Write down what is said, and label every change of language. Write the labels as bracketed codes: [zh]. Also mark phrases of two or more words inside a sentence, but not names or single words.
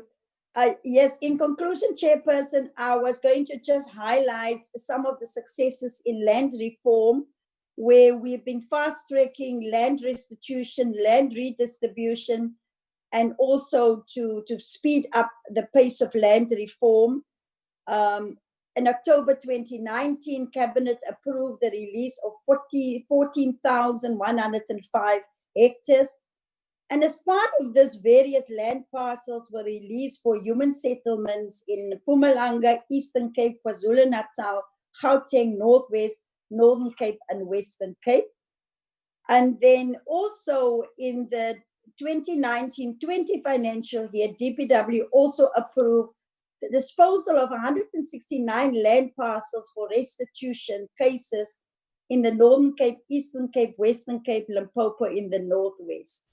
[en] Yes, in conclusion, Chairperson, I was going to just highlight some of the successes in land reform, where we've been fast-tracking land restitution, land redistribution, and also to speed up the pace of land reform. In October 2019, Cabinet approved the release of 14,105 hectares. And as part of this, various land parcels were released for human settlements in Mpumalanga, Eastern Cape, KwaZulu-Natal, Gauteng, Northwest, Northern Cape, and Western Cape. And then also in the 2019-20 financial year, DPW also approved the disposal of 169 land parcels for restitution cases in the Northern Cape, Eastern Cape, Western Cape, Limpopo in the Northwest.